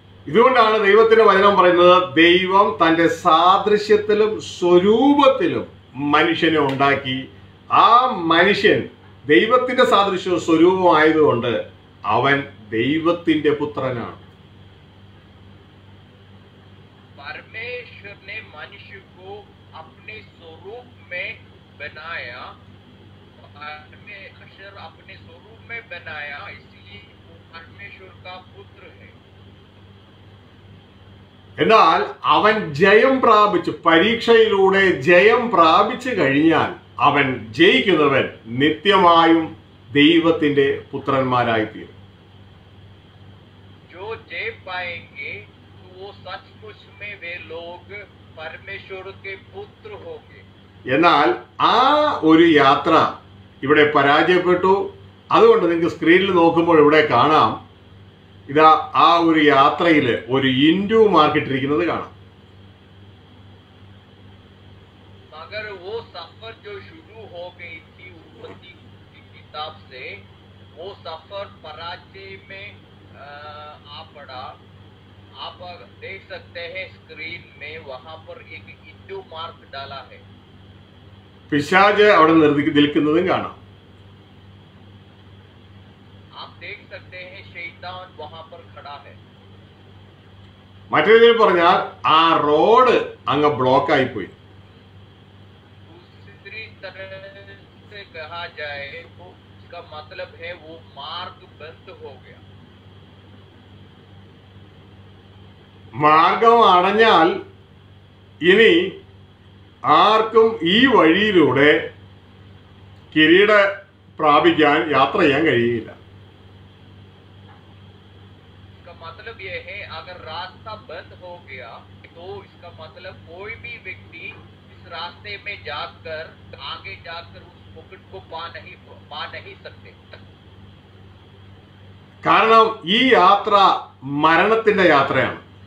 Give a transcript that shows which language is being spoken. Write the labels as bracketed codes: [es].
[ml] ഇതുകൊണ്ടാണ് ദൈവത്തിന്റെ വചനം പറയുന്നത്, ദൈവം തന്റെ സാദൃശ്യത്തിലും സ്വരൂപത്തിലും മനുഷ്യനെ ഉണ്ടാക്കി. ആ മനുഷ്യൻ ദൈവത്തിന്റെ സാദൃശ്യവും സ്വരൂപമായതുകൊണ്ട് അവൻ ദൈവത്തിന്റെ പുത്രനാണ്. [hi] परमेश्वर ने मनुष्य को अपने स्वरूप में बनाया, परमेश्वर अपने स्वरूप में बनाया, इसलिए वो परमेश्वर का पुत्र है। [ml] എന്നാൽ അവൻ ജയം പ്രാപിച്ചു, പരീക്ഷയിലൂടെ ജയം പ്രാപിച്ചു കഴിഞ്ഞാൽ അവൻ ജയിക്കുന്നവൻ നിത്യമായും ദൈവത്തിന്റെ പുത്രന്മാരായിത്തീരും. [hi] जो जय पाएंगे तो वो सचमुच में वे लोग परमेश्वर के पुत्र होंगे। [ml] എന്നാൽ ആ ഒരു യാത്ര ഇവിടെ പരാജയപ്പെട്ടു. അതുകൊണ്ട് നിങ്ങൾക്ക് സ്ക്രീനിൽ നോക്കുമ്പോൾ ഇവിടെ കാണാം, ഇതാ ആ ഒരു യാത്രയിൽ ഒരു ഇൻഡു മാർക്കിട്ടിരിക്കുന്നത് കാണാം. [hi] मगर वो सफर जो शुरू हो गई थी उत्पत्ति की किताब से, वो सफर पराजय में आ पड़ा। आप देख सकते हैं स्क्रीन में, वहां पर एक इंडू मार्क डाला है। [ml] പിശാച് അവിടെ നിൽക്കുന്നതും കാണാം. [hi] आप देख सकते हैं शैतान वहां पर खड़ा है। [ml] മറ്റൊരു രീതിയിൽ പറഞ്ഞാൽ ആ റോഡ് അങ്ങ് ബ്ലോക്ക് ആയിപ്പോയി. [hi] दूसरी तरह से कहा जाए तो इसका मतलब है वो मार्ग बंद हो गया। [ml] മാർഗം അടഞ്ഞാൽ ഇനി ആർക്കും ഈ വഴിയിലൂടെ കിരീട പ്രാപിക്കാൻ യാത്ര ചെയ്യാൻ കഴിയില്ല. [hi] इसका मतलब ये है अगर रास्ता बंद हो गया तो इसका मतलब कोई भी व्यक्ति इस रास्ते में जाकर आगे जाकर उस मुकुट को पा नहीं सकते। [ml] കാരണം ഈ യാത്ര മരണത്തിന്റെ യാത്രയാണ്.